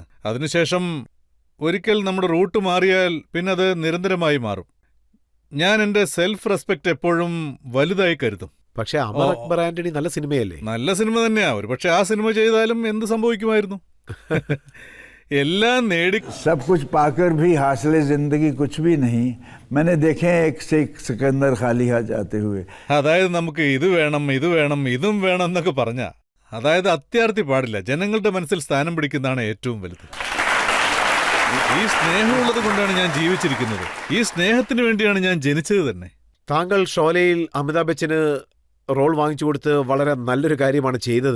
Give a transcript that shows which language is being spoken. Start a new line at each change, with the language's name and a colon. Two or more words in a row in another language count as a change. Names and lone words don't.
Malayalam: അതിനുശേഷം ഒരിക്കൽ നമ്മുടെ റൂട്ട് മാറിയാൽ പിന്നെ അത് നിരന്തരമായി മാറും. ഞാൻ എൻ്റെ സെൽഫ് റെസ്പെക്ട് എപ്പോഴും വലുതായി കരുതും. പക്ഷെ അമർ അക്ബർ ആന്റണി നല്ല സിനിമയല്ലേ? നല്ല സിനിമ തന്നെയാ. ഒരു പക്ഷെ ആ സിനിമ ചെയ്താലും എന്ത് സംഭവിക്കുമായിരുന്നു? എല്ലാം നേടി
Hindi: सब कुछ पाकर भी हासिले जिंदगी कुछ भी नहीं. मैंने देखे एक से एक सिकंदर खाली हाथ जाते हुए.
Malayalam: അതായത് നമുക്ക് ഇത് വേണം, ഇത് വേണം, ഇതും വേണം എന്നൊക്കെ പറഞ്ഞാ അതായത് അത്യാർത്ഥി പാടില്ല, ജനങ്ങളുടെ മനസ്സിൽ സ്ഥാനം പിടിക്കുന്നതാണ് ഏറ്റവും വലുത്. ഈ സ്നേഹമുള്ളത് കൊണ്ടാണ് ഞാൻ ജീവിച്ചിരിക്കുന്നത്. ഈ സ്നേഹത്തിന് വേണ്ടിയാണ് ഞാൻ ജനിച്ചത് തന്നെ. താങ്കൾ ഷോലയിൽ അമിതാഭ് ബച്ചന് റോൾ വാങ്ങിച്ചു കൊടുത്ത് വളരെ നല്ലൊരു കാര്യമാണ് ചെയ്തത്.